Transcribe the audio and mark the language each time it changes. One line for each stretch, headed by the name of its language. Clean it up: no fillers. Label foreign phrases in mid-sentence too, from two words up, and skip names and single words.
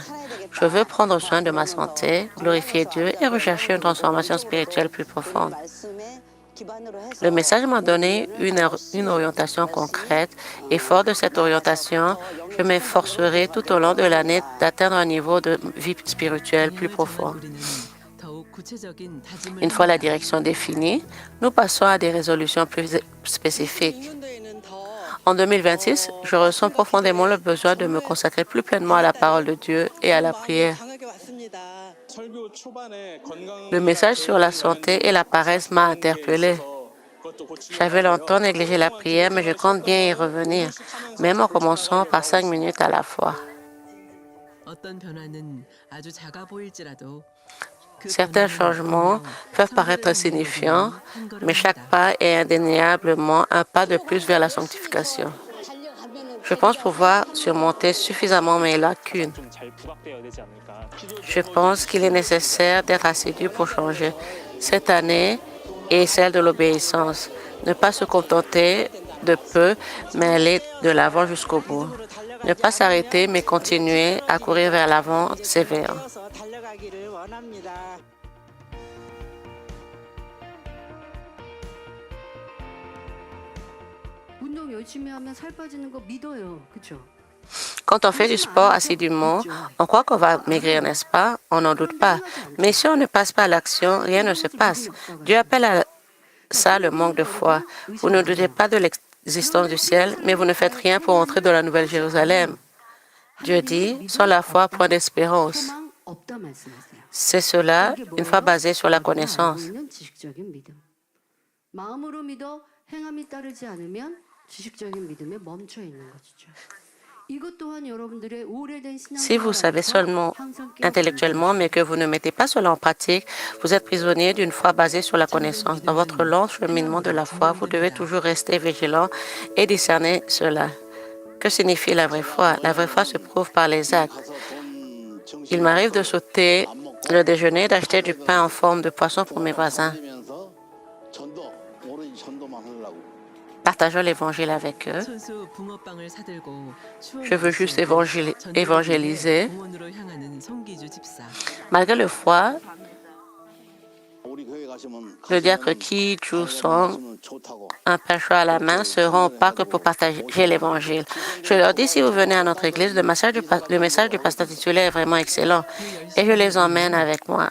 French: Je veux prendre soin de ma santé, glorifier Dieu et rechercher une transformation spirituelle plus profonde. Le message m'a donné une orientation concrète et fort de cette orientation, je m'efforcerai tout au long de l'année d'atteindre un niveau de vie spirituelle plus profond.
Korean: 더욱 구체적인 다짐을
French: Une fois la
Korean: 합니다.
French: direction définie, nous passons à des résolutions plus spécifiques. En 2026, je ressens profondément le besoin de me consacrer plus pleinement à la parole de Dieu et à la prière. Le message sur la santé et la paresse m'a interpellé. J'avais longtemps négligé la prière, mais je compte bien y revenir, même en commençant par 5 minutes à la fois.
Korean: 어떤 변화는 아주 작아 보일지라도 그
French: Certains
Korean: 변화는
French: changements
Korean: 분명
French: peuvent
Korean: 성결의
French: paraître
Korean: 방향으로
French: insignifiants,
Korean: 가는 한
French: mais chaque
Korean: 걸음입니다.
French: pas est indéniablement un pas de plus vers la sanctification. Je pense pouvoir surmonter suffisamment mes lacunes.
Korean: 좀 잘 부각되어야 되지 않을까.
French: Je pense qu'il est nécessaire d'être assidu pour changer. Cette année est celle de l'obéissance. Ne pas se contenter de peu, mais aller de l'avant jusqu'au bout. Ne pas s'arrêter, mais continuer à courir vers l'avant sévère.
Korean: 달려가기를 원합니다. 운동 열심히 하면 살 빠지는 거 믿어요. 그렇죠?
French: Quand on fait du sport assidûment, on croit qu'on va maigrir, n'est-ce pas? On n'en doute pas. Mais si on ne passe pas à l'action, rien ne se passe. Dieu appelle à ça le manque de foi. Vous ne doutez pas de l'existence du ciel, mais vous ne faites rien pour entrer dans la Nouvelle Jérusalem. Dieu dit, sans la foi, point d'espérance.
Korean: 소망 없다 말씀하세요.
French: C'est cela,
Korean: 그게
French: une fois
Korean: 뭐예요?
French: basé sur la
Korean: 알고
French: connaissance.
Korean: 있는 지식적인 믿음. 마음으로 믿어 행함이 따르지 않으면 지식적인 믿음에 멈춰 있는 것이죠. 이것 또한 여러분들의 오래된
French: Si vous savez
Korean: 신앙생활에서
French: seulement
Korean: 항상
French: intellectuellement, mais que vous ne mettez pas cela en pratique, vous êtes prisonnier d'une foi basée sur la connaissance. Dans votre long cheminement de la foi, vous devez toujours rester vigilant et discerner cela. Que signifie la vraie foi? La vraie foi se prouve par les actes. Il m'arrive de sauter le déjeuner et d'acheter du pain en forme de poisson pour mes voisins, partageant l'évangile avec eux.
Korean: 손수 붕어빵을 사들고
French: Je veux juste
Korean: 추억을
French: évangéliser.
Korean: 공원으로 향하는 성기주 집사.
French: Malgré le froid, le diacre Ki Ju-song, un pain chaud à la main, se rend au parc pour partager l'évangile. Je leur dis, si vous venez à notre église, le message du pasteur titulaire est vraiment excellent et je les emmène avec moi.